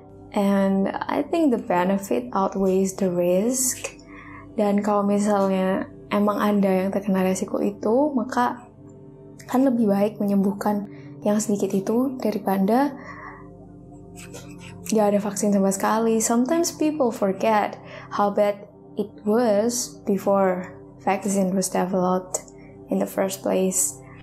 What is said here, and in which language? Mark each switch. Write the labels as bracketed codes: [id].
[en] And I think the benefit outweighs the risk. [id] Dan kalau misalnya emang Anda yang terkena resiko itu, maka kan lebih baik menyembuhkan yang sedikit itu daripada gak ada vaksin sama sekali. [en] Sometimes people forget how bad it was before vaccine was developed in the first place.